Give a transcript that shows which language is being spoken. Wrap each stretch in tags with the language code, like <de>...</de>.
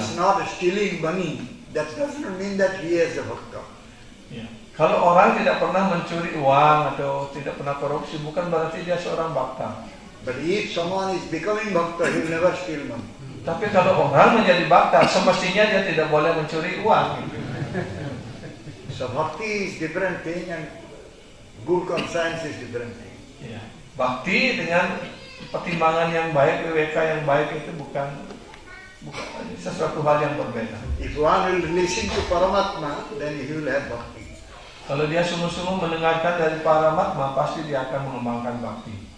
<en>is not stealing money, that doesn't mean that he is a bhakta.</en> <id>Ya. Kalau orang tidak pernah mencuri uang atau tidak pernah korupsi, bukan berarti dia seorang bhakta.</id> <en>But if someone is becoming bhakta, he will never steal money.</en> <id>Tapi kalau orang menjadi bhakta, semestinya dia tidak boleh mencuri uang.</id> <en>So bhakti is different thing and good conscience is different thing.</en> <id>Ya. Bakti dengan pertimbangan yang baik, WWK yang baik itu bukan sesuatu hal yang berbeda.</id> <en>If one will listen to Paramatma, then he will have bhakti.</en> <id>Kalau dia sungguh-sungguh mendengarkan dari Paramatma, pasti dia akan mengembangkan bakti.</id>